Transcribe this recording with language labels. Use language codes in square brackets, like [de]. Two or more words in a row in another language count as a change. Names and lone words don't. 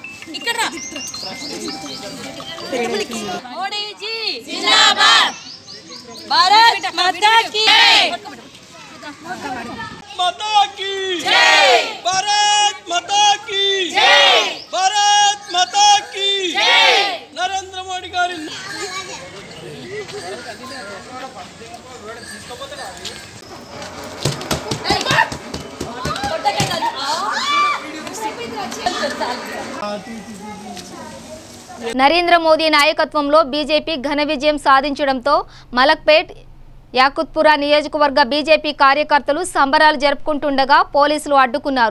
[hi] मोदी जी जिंदाबाद। भारत माता की जय। माता की जय। भारत माता की जय। भारत माता की जय। [te] नरेंद्र मोदी गारी నరేంద్ర మోదీ నాయకత్వంలో బీజేపీ ఘన విజయం సాధించడంతో మలక్పేట్ యాకుత్పురా నియోజకవర్గ బీజేపీ కార్యకర్తలు సంబరాలు జరుపుకుంటుండగా పోలీసులు అడ్డుకున్నారు.